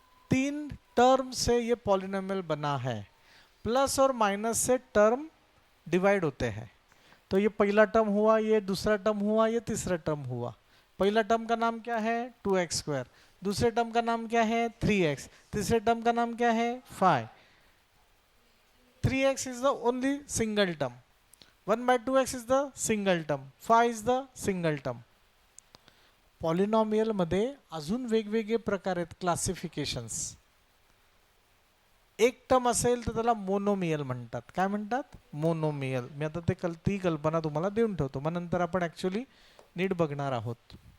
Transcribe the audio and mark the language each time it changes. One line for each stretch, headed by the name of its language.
Hindi: 3 term से ये polynomial बना है. प्लस और माइनस से टर्म डिवाइड होते हैं. तो ये पहला टर्म हुआ, ये दूसरा टर्म हुआ, ये तीसरा टर्म हुआ. पहला टर्म का नाम क्या है? 2x². दूसरे टर्म का नाम क्या है? 3x. तीसरे टर्म का नाम क्या है? 5.
English: 3x is the only single term. 1/2x is the single term. 5 is the single term.
Marathi: Polynomial मध्ये अजून वेगवेगळे प्रकार आहेत, क्लासिफिकेशन्स. एक टर्म असेल तर त्याला मोनोमियल म्हणतात. काय म्हणतात? मोनोमियल. मी आता ती कल्पना तुम्हाला देऊन ठेवतो, मग नंतर आपण ऍक्च्युअली नीट बघणार आहोत.